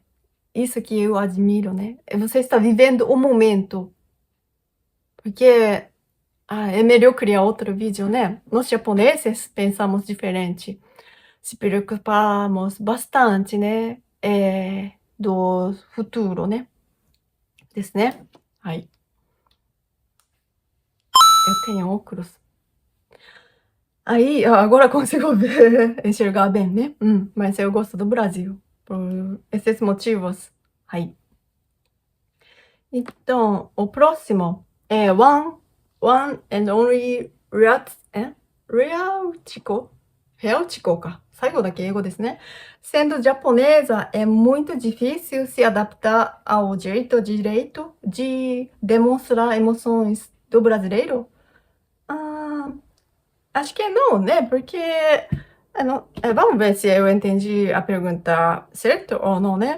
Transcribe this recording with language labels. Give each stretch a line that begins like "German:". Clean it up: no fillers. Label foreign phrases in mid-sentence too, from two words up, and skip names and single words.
Portuguese: Isso que eu admiro, né. Você está vivendo o momento, porque é melhor criar outro vídeo, né. Nós japoneses pensamos diferente, se preocupamos bastante, né, do futuro, né.
Japanese: ですね。はい。
Portuguese: Eu tenho óculos. Aí, agora consigo ver, enxergar bem, né. Mas eu gosto do Brasil, por esses motivos. はい。Então, o próximo é
English: one and only
Portuguese: Realtico か。
Japanese: 最後だけ英語ですね。
Portuguese: Sendo japonesa, é muito difícil se adaptar ao jeito direito de demonstrar emoções do brasileiro? Ah, acho que não, né, porque vamos ver se eu entendi a pergunta certo ou não, né.